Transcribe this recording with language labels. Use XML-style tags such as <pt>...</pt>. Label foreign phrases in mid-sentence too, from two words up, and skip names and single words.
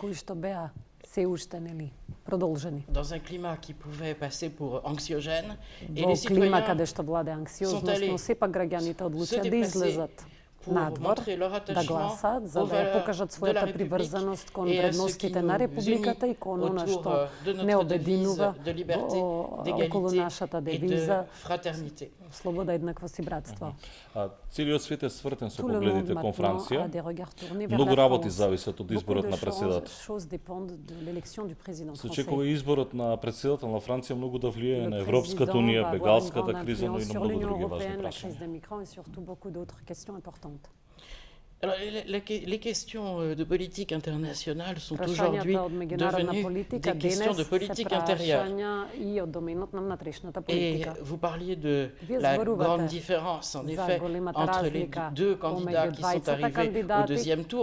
<fr>dans un climat qui pouvait passer pour anxiogène, et les citoyens sont allés se déplacer pour montrer leur attachement aux valeurs de la République et à ce qui nous unit autour de notre devise de liberté, d'égalité et de fraternité.</fr> <mk>Слобода, еднаквост и братство. Целиот свет е свртен со погледите кон Франција. Многу работи зависат од изборот на председател. Се очекува изборот на председател на Франција многу да влијае на Европската унија, бегалската криза, но и на многу други важни прашања.</mk> <fr>Alors, les questions de politique internationale sont aujourd'hui devenues des questions de politique intérieure. Et vous parliez de la grande différence, en effet, entre les deux candidats qui sont arrivés au deuxième tour.</fr>